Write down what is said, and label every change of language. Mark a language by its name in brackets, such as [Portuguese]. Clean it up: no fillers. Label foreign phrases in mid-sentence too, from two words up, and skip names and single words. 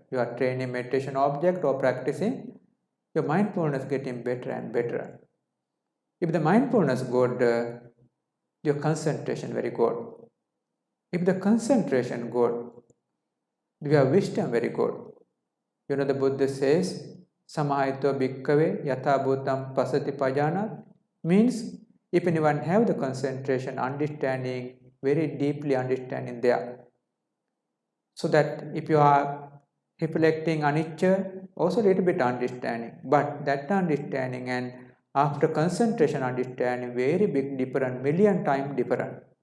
[English] You are training meditation object or practicing, your mindfulness getting better and better. If the mindfulness good, your concentration very good. If the concentration good, your wisdom very good. You know the Buddha says, [Pali] Samahito bhikkhave yatha bhutam pasati pajanat, [English] means if anyone have the concentration, understanding, very deeply understanding there. So that if you are reflecting anicca, also little bit understanding, but that understanding and after concentration understanding, very big different, million times different.